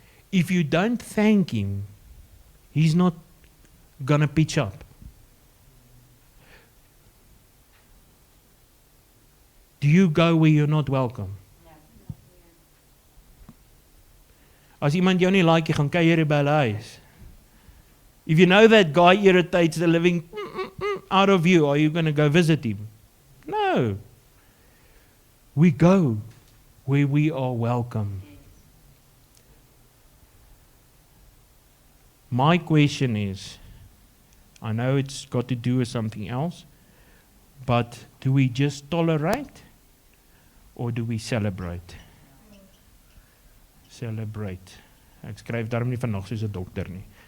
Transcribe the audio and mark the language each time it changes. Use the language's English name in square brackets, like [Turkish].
[English] If you don't thank Him, He's not going to pitch up. Do you go where you're not welcome? [Afrikaans] As iemand jou nie like, jy gaan kuier by hulle huis. [English] If you know that guy irritates the living out of you, are you going to go visit him? No. We go where we are welcome. My question is, I know it's got to do with something else, but do we just tolerate or do we celebrate? Celebrate. [Afrikaans] Ek skryf daarom nie vanaand soos 'n dokter nie.